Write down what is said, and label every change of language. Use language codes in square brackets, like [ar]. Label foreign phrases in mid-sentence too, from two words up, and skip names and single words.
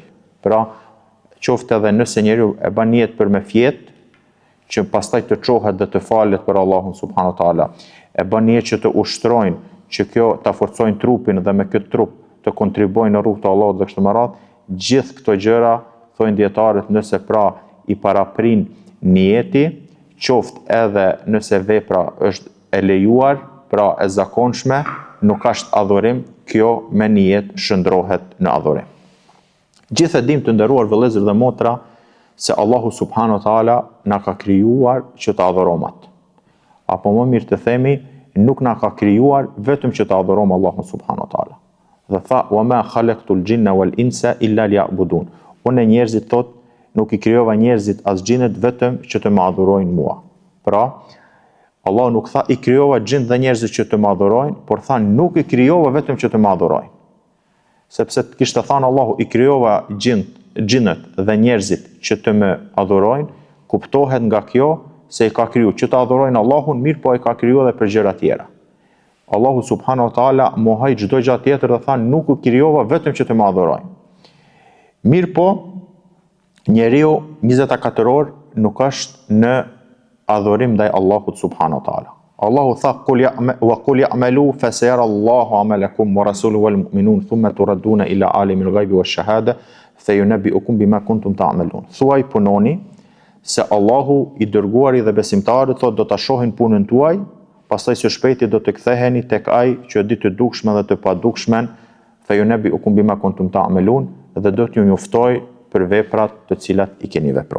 [sq] Pra, qoftë edhe nëse njeriu e bën nijet për me fjet, që pastaj të çohet dhe të falet për Allahun [ar] سبحانه وتعالى, [sq] e bën nijet që të ushtrojnë, që kjo ta forcojnë trupin dhe me këtë trup të kontribuojnë në rrugt të Allahut dhe kështu me radhë, gjithë këto gjëra thojnë dietarët, nëse pra i paraprin niyeti, qoftë edhe nëse vepra është e lejuar, pra e zakonshme, nuk është adhurim, kjo me niyet shndrohet në adhurim. Gjithë e dim të nderuar vëllezër dhe motra se Allahu [ar] سبحانه وتعالى [sq] na ka krijuar që të adhurojmë. Apo më mirë të themi, nuk na ka krijuar vetëm që të adhurojmë Allahun [ar] سبحانه وتعالى. [sq] Dhe tha: [ar] "وَمَا خَلَقْتُ الْجِنَّ وَالْإِنسَ إِلَّا لِيَعْبُدُونِ." [sq] Unë njerëzit thot, nuk i krijova njerëzit as xhinët vetëm që të më adhurojnë mua. Pra, Allah nuk tha i krijova xhinët dhe njerëzit që të më adhurojnë, por tha nuk i krijova vetëm që të më adhurojnë. Sepse kishte thënë Allahu i krijova xhinët dhe njerëzit që të më adhurojnë, kuptohet nga kjo se i ka kriju që të adhurojnë Allahun, mirë po i ka kriju edhe për gjëra tjera. Allahu [ar] سبحانه وتعالى [sq] mohoi çdo gjë tjetër dhe tha nuk u krijova vetëm që të më adhurojnë. Mirë po, njeriu 24 orë nuk është në adhurim ndaj Allahut [ar] سبحانه وتعالى. [sq] Allahu tha [ar] قُلِ اعْمَلُوا فَسَيَرَى اللَّهُ عَمَلَكُمْ وَرَسُولُهُ وَالْمُؤْمِنُونَ ثُمَّ تُرَدُّونَ إِلَىٰ عَالِمِ الْغَيْبِ وَالشَّهَادَةِ فَيُنَبِّئُكُم بِمَا كُنتُمْ تَعْمَلُونَ. [sq] Thuaj punoni se Allahu i dërguari dhe besimtarët thotë do ta shohin punën tuaj, pastaj së shpejti do të ktheheni tek ai që di të dukshme dhe të padukshmen, [ar] فَيُنَبِّئُكُم بِمَا كُنتُمْ تَعْمَلُونَ, [sq] dhe do t'ju njoftoj për veprat të cilat i keni vepruar.